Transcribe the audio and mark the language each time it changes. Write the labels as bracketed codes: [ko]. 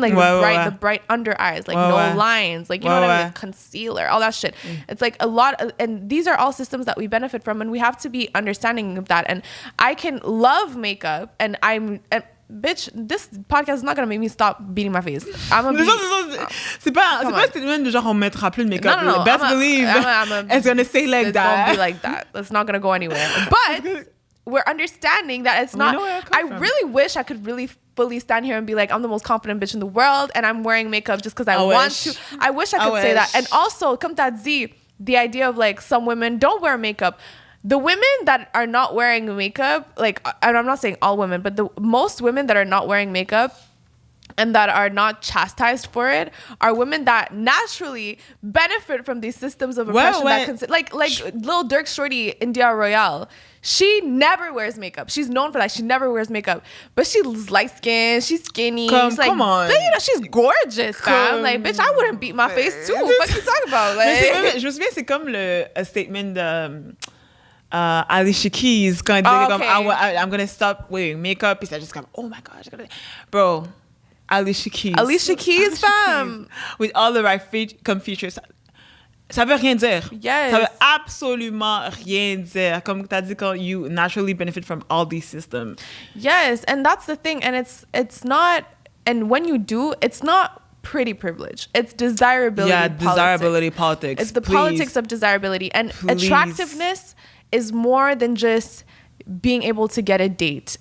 [en] Like the bright under eyes, like no lines, like, you know what I mean? Like concealer, all that shit. It's like a lot of, and these are all systems that we benefit from, and we have to be understanding of that. And I can love makeup, and bitch, this podcast is not gonna make me stop beating my face. I'm gonna [fr] c'est pas un statement de genre on mettra plus de make-up. [en] No. Best believe it's gonna stay like that. It won't be like that. It's not gonna go anywhere. But we're understanding that it's not. I really wish I could really fully stand here and be like, I'm the most confident bitch in the world, and I'm wearing makeup just because I want to. I wish I could say that. And also, [fr] comme t'as dit, [en] the idea of like some women don't wear makeup. The women that are not wearing makeup, like, and I'm not saying all women, but the most women that are not wearing makeup and that are not chastised for it are women that naturally benefit from these systems of oppression. Like Lil Durk's shorty, India Royale. She never wears makeup. She's known for that. She never wears makeup. But she's light-skinned. She's skinny. She's like, come on. But, you know, she's gorgeous, fam. Like, bitch, I wouldn't beat my face, too. What you talking about? Like, [fr] je me souviens, c'est comme le statement de... Alicia Keys quand elle disait comme [en] I'm gonna stop wearing makeup, [fr] puis ça juste comme [en] oh my gosh, bro, [fr] Alicia Keys, fam, [en] with all the right features, [fr] ça veut rien dire. [en] Yes. [fr] Ça veut absolument rien dire. Comme t'as dit, quand [en] you naturally benefit from all these systems. Yes, and that's the thing, and it's not, and when you do, it's not pretty privilege. It's desirability. Yeah, desirability politics. It's the politics of desirability, and attractiveness is more than just being able to get a date.